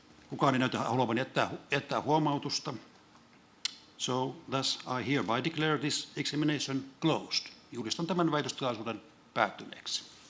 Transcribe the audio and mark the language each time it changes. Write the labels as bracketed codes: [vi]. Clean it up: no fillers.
[fi] Kukaan ei näytä haluavan jättää huomautusta. [en] So thus I hereby declare this examination closed. [fi] Julistan tämän väitöstilaisuuden päättyneeksi.